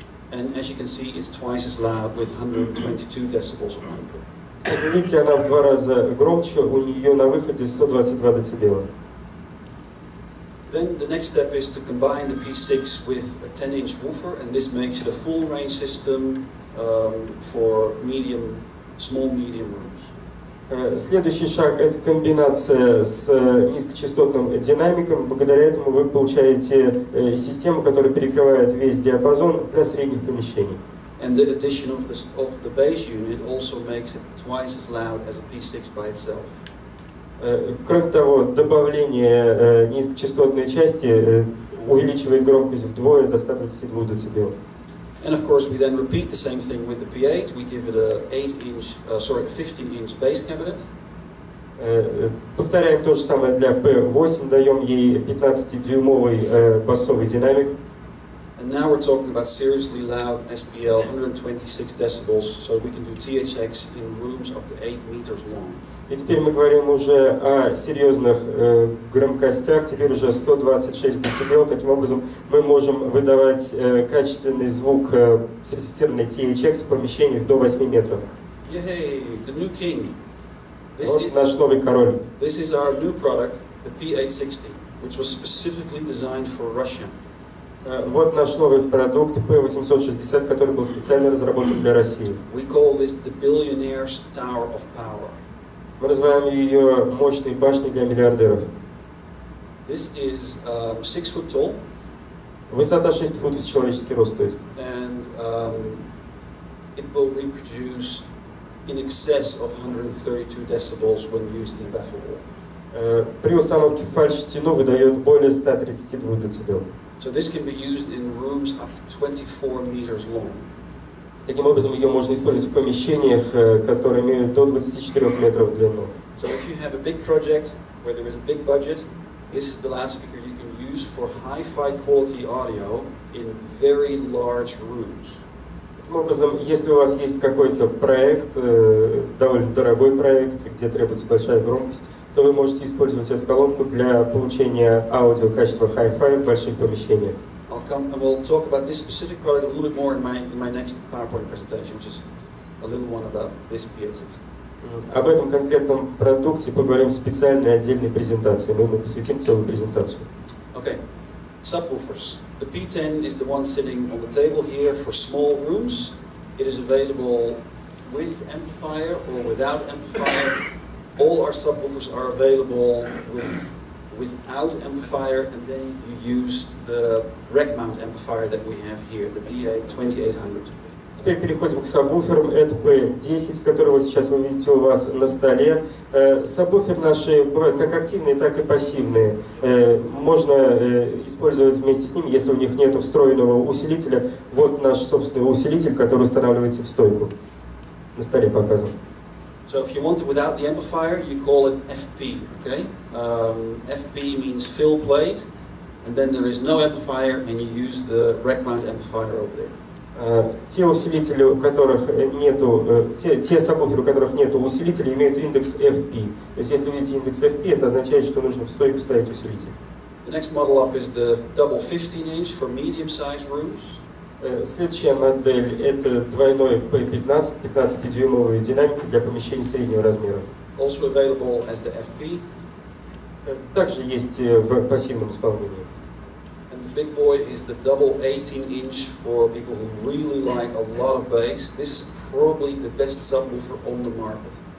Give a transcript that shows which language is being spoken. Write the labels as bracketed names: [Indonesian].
[English] And as you can see, it's twice as loud with 122 decibels of output. [Russian] Как вы видите, она в 2 раза громче, у нее на выходе 122 дБ. [English] Then the next step is to combine the P6 with a 10-inch woofer, and this makes it a full range system for small medium rooms. [Russian] Следующий шаг – это комбинация с низкочастотным динамиком. Благодаря этому вы получаете систему, которая перекрывает весь диапазон для средних помещений. [English] And the addition of the bass unit also makes it twice as loud as a P6 by itself. [Russian] Кроме того, добавление низкочастотной части увеличивает громкость вдвое до 122 дБ. [English] And of course, we then repeat the same thing with the P8. We give it a 15-inch bass cabinet. [Russian] Повторяем то же самое для P8, даем ей 15-дюймовый басовый динамик. [English] And now we're talking about seriously loud SPL, 126 decibels, so we can do THX in rooms up to 8 meters long. [Russian] И теперь мы говорим уже о серьезных громкостях, теперь уже 126 дБ. Таким образом, мы можем выдавать качественный звук сертифицированный THX в помещениях до 8 метров. [English] Yay, the new king. [Russian] Вот наш новый король. [English] This is our new product, the P860, which was specifically designed for Russia. [Russian] Вот наш новый продукт P860, который был специально разработан для России. [English] We call this the billionaire's tower of power. [Russian] Мы называем ее мощной башней для миллиардеров. [English] This is 6 foot tall. [Russian] Высота 6 футов, человеческий рост стоит. [English] And it will reproduce in excess of 132 decibels when used in a baffle wall. [Russian] При установке в фальш-стену выдает более 132 дБ. [English] So this can be used in rooms up to 24 meters long. [Russian] Таким образом, ее можно использовать в помещениях, которые имеют до 24 метров в длину. [English] So if you have a big project where there is a big budget, this is the loudspeaker you can use for hi-fi quality audio in very large rooms. [Russian] Таким образом, если у вас есть какой-то проект, довольно дорогой проект, где требуется большая громкость, то вы можете использовать эту колонку для получения аудио качества hi-fi в больших помещениях. [English] I'll come and we'll talk about this specific product a little bit more in my next PowerPoint presentation, which is a little one about this P860. [Russian] Об этом конкретном продукте поговорим в специальной отдельной презентации. Мы ему посвятим целую презентацию. [English] Okay, subwoofers. The P10 is the one sitting on the table here for small rooms. It is available with amplifier or without amplifier. All our subwoofers are available without amplifier, and then you use the rack mount amplifier that we have here, the DA2800. [Russian] Теперь переходим к сабвуферам. Это P10, который вот сейчас вы видите у вас на столе. Сабвуферы наши бывают как активные, так и пассивные. Можно использовать вместе с ними, если у них нет встроенного усилителя. Вот наш собственный усилитель, который устанавливаете в стойку. На столе показан. [English] So if you want it without the amplifier, you call it FP, okay? FP means fill plate, and then there is no amplifier, and you use the rack mount amplifier over there. [Russian] Те усилители, у которых нету, те сабвуферы, у которых нету усилителя, имеют индекс FP. То есть, если вы видите индекс FP, это означает, что нужно в стойку ставить усилитель. [English] The next model up is the double 15-inch for medium-sized rooms. [Russian] Следующая модель – это двойной P15, 15-дюймовые динамики для помещений среднего размера. [English] Also available as the FP. [Russian] Также есть в пассивном исполнении. [English] And the big boy is the double 18-inch for people who really like a lot of bass. This is probably the best subwoofer on the market.